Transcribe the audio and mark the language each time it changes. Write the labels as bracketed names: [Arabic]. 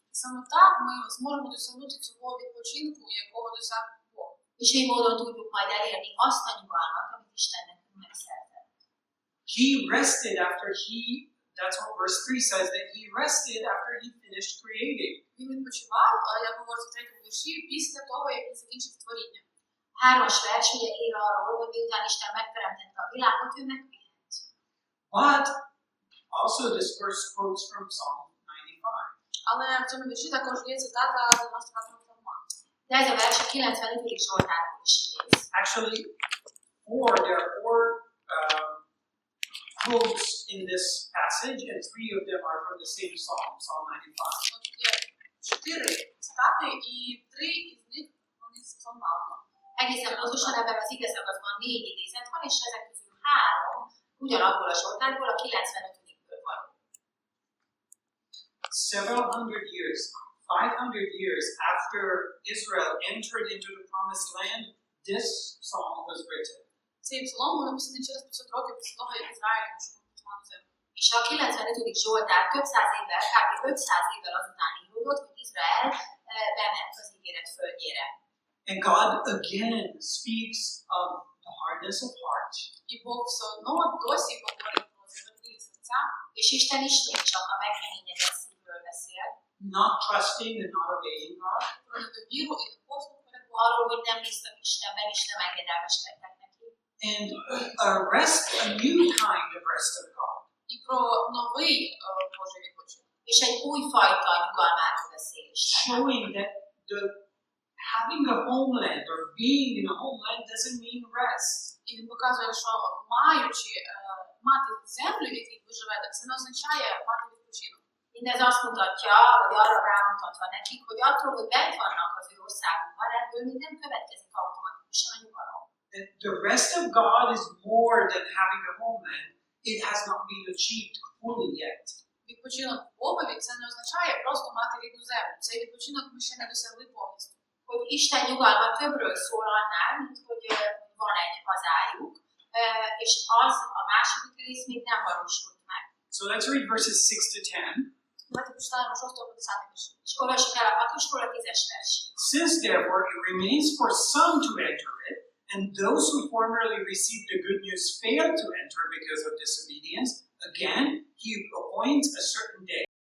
[Ukrainian] І саме так ми зможемо досягнути цього відпочинку, якого досяг Бог. [Hungarian] És így módon tudjuk majd elérni azt a nyugalmat, amit Isten nekünk megszerzett. [English] He rested that's what verse 3 says, that he rested after he finished creating. [Ukrainian] Він відпочивав, як говориться в третьому вірші, після того, як він закінчив творіння. [Hungarian] 3. vers ugye ír arról, hogy miután Isten megteremtette a világot, ő megpihent. [English] But also this verse quotes from Psalm 95. [Ukrainian] Але в цьому вірші також є цитата з 95-го псалма. [Hungarian] De ez a vers a 95. Zsoltárból is idéz. [English] Actually, there are four quotes in this passage, and 3 of them are from the same psalm, Psalm 95. [Ukrainian] От є 4 цитати, і 3 із них вони з псалма. [Hungarian] Egészen pontosan ebben az igeszakaszban 4 idézet van, és ezek közül 3 ugyanabból a Zsoltárból, a 95-ből való. [English] Several hundred years, 500 years after Israel entered into the promised land, this psalm was written. [Ukrainian] Цей псалом був написаний через 500 років після того, як Ізраїль пішов на Туману землю. [Hungarian] És a 95. Zsoltár több száz évvel, kb. 500 évvel azután íródott, hogy Izrael bement az ígéret földjére. [English] And God again speaks of the hardness of heart. [Ukrainian] І Бог все одно досі говорить про затверділі серця. [Hungarian] És Isten ismét csak a megkeményedett szívről beszél. [English] Not trusting and not obeying God. [Ukrainian] Про недовіру і непослух перед Богом. [Hungarian] Arról, hogy nem bíztak Istenben, és nem engedelmeskedtek neki. [English] And a new kind of rest of God. [Ukrainian] І про новий Божий відпочинок. [Hungarian] És egy újfajta nyugalmáról beszél Isten. [English] Showing that having a homeland or being in a homeland doesn't mean rest. [Ukrainian] І він показує, що маючи мати землю, в якій ви живете, це не означає мати відпочинок. [Hungarian] Mindez azt mutatja, vagy arra rámutatva nekik, hogy attól, hogy bent vannak az ő országukban, ebből még nem következik automatikusan a nyugalom. [English] That the rest of God is more than having a homeland. It has not been achieved fully yet. [Ukrainian] Відпочинок в Богові це не означає просто мати рідну землю. Цей відпочинок ми ще не досягли повністю. [Hungarian] Hogy Isten nyugalma többről szól annál, mint hogy van egy hazájuk, és az a második rész még nem valósult meg. [English] So let's read verses 6 to 10. [Ukrainian] Давайте почитаємо 6 по 10 вірш. [Hungarian] És olvassuk el a 6-tól a 10-es versig. [English] Since therefore it remains for some to enter it, and those who formerly received the good news failed to enter because of disobedience, again he appoints a certain day